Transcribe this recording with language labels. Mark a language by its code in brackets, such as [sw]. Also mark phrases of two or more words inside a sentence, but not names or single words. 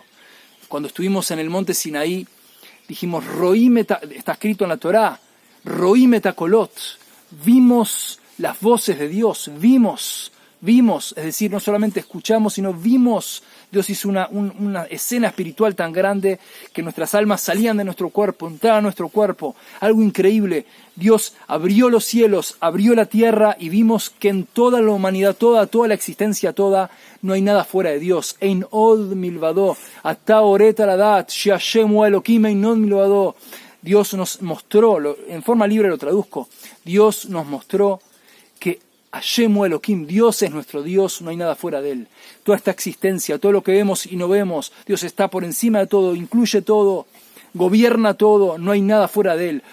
[es] Cuando estuvimos en el monte Sinaí, dijimos, está escrito en la Torah, [he] רואים את הקולות, [es] vimos las voces de Dios, vimos, es decir, no solamente escuchamos, sino vimos. Dios hizo una escena espiritual tan grande que nuestras almas salían de nuestro cuerpo, entraban a nuestro cuerpo. Algo increíble. Dios abrió los cielos, abrió la tierra y vimos que en toda la humanidad, toda la existencia toda, no hay nada fuera de Dios. [he] אין עוד מלבדו, אתה הראת לדעת, שה' הוא האלהים אין עוד מלבדו. [es] Dios nos mostró, en forma libre lo traduzco, Dios nos mostró que [he] ה' הוא האלהים, [es] Dios es nuestro Dios, no hay nada fuera de Él. Toda esta existencia, todo lo que vemos y no vemos, Dios está por encima de todo, incluye todo, gobierna todo, no hay nada fuera de Él.